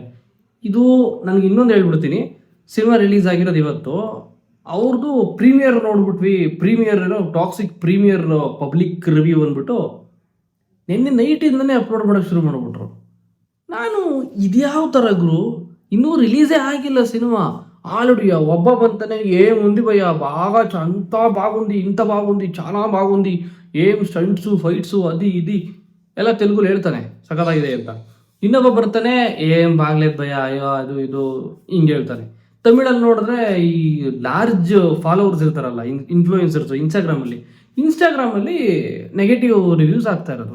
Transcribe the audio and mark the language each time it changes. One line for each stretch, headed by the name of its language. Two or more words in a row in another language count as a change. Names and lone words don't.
Kannada: ಇದು ನನಗೆ ಇನ್ನೊಂದು ಹೇಳ್ಬಿಡ್ತೀನಿ, ಸಿನಿಮಾ ರಿಲೀಸ್ ಆಗಿರೋದು ಇವತ್ತು. ಅವ್ರದ್ದು ಪ್ರೀಮಿಯರ್ ನೋಡ್ಬಿಟ್ವಿ.
English: premiere Toxic premiere public review
Kannada: ಅಂದ್ಬಿಟ್ಟು ನಿನ್ನೆ ನೈಟಿಂದನೇ ಅಪ್ಲೋಡ್ ಮಾಡೋಕ್ಕೆ ಶುರು ಮಾಡಿಬಿಟ್ರು. ನಾನು ಇದ್ಯಾವ ಥರ ಗುರು, ಇನ್ನೂ ರಿಲೀಸೇ ಆಗಿಲ್ಲ ಸಿನಿಮಾ,
Telugu: ఆల్రెడీ
Kannada: ಒಬ್ಬ ಬಂತನೆ
Telugu: ఏముంది భయ్య, బాగా అంతా బాగుంది, ఇంత బాగుంది, చాలా బాగుంది, ఏం
English: stunts fights
Telugu: అది ఇది
Kannada: ಎಲ್ಲ ತೆಲುಗುలో ಹೇಳ್ತಾನೆ ಸಕಲಾಗಿದೆ ಅಂತ. ಇನ್ನೊಬ್ಬ ಬರ್ತಾನೆ
Telugu: ఏం బాగ్లేద్ భయ్య,
Kannada: ಅಯ್ಯೋ ಅದು ಇದು ಹಿಂಗೆ ಹೇಳ್ತಾನೆ. ತಮಿಳಲ್ಲಿ ನೋಡಿದ್ರೆ ಈ
English: large followers
Kannada: ಇರ್ತಾರಲ್ಲ, ಇನ್ಫ್ಲೂಯೆನ್ಸರ್ಸ್ ಇನ್ಸ್ಟಾಗ್ರಾಮಲ್ಲಿ
English: negative reviews
Kannada: ಆಗ್ತಾ ಇರೋದು.